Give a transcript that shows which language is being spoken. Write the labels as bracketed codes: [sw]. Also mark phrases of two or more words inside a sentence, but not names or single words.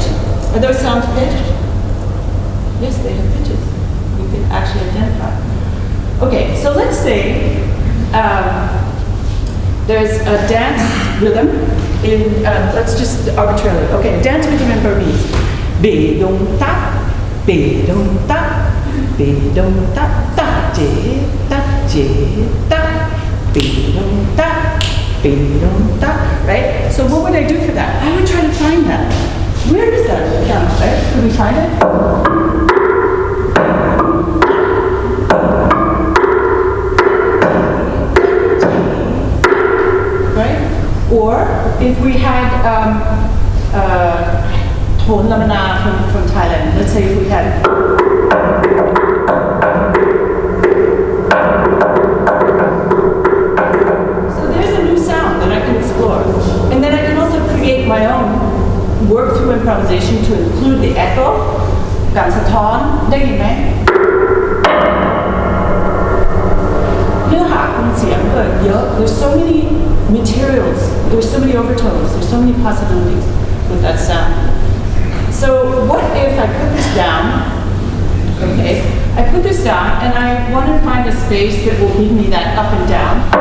[en] Are those sounds pitched? Yes, they have pitches. You can actually identify. Okay, so let's say there's a dance rhythm in, let's just arbitrarily, okay, dance rhythm in Burmese. Be dong ta, be dong ta, be dong ta, ta je, ta, be dong ta, be dong ta, right? So what would I do for that? I would try to find that. Can we find it? Right? Or if we had Thon Lamana from Thailand, let's say if we had and then I can also create my own work through improvisation to include the echo, [th] การสะท้อนได้ยินไหมเนื้อหาของเสียงเกิดเยอะ [en] There's so many materials, there's so many overtones, there's so many possibilities with that sound. So what if I put this down? Okay, I put this down and I want to find a space that will give me that up and down.